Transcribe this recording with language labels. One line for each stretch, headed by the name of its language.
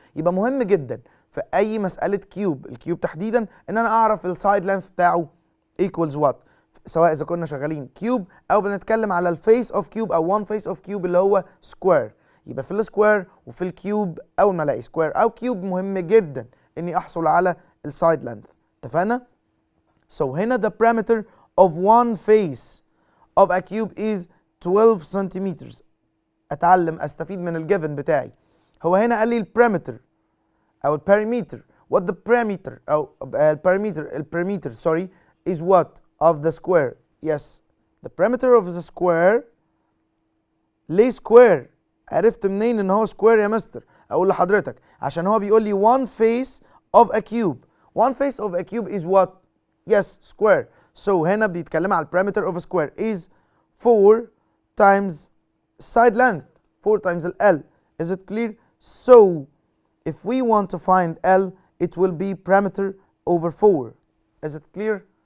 Arabic: يبقى مهم جدا في اي مساله كيوب، الكيوب تحديدا، ان انا اعرف السايد لينث بتاعه
English: equals what،
Arabic: سواء اذا كنا شغالين كيوب او بنتكلم على الفيس اوف كيوب او
English: one face of cube
Arabic: اللي هو سكوير. يبقى في السكوير وفي الكيوب اول ما الاقي سكوير او كيوب مهم جدا اني احصل على السايد لينث. اتفقنا؟
English: So
Arabic: هنا
English: the perimeter of one face of a cube is 12 centimeters.
Arabic: استفيد من الجيفن بتاعي. هو هنا قال لي البريمتر او البريمتر.
English: What the perimeter
Arabic: او البريمتر
English: sorry is what of the square. Yes, the perimeter of the square.
Arabic: ليه سكوير؟ عرفت منين ان هو سكوير يا مستر؟ اقول لحضرتك عشان هو بيقول لي
English: one face of a cube. One face of a cube is what? Yes, square. So
Arabic: هنا بيتكلم على
English: perimeter of a square is 4 times side length, 4 times L. Is it clear? So if we want to find L, it will be perimeter over 4. Is it clear?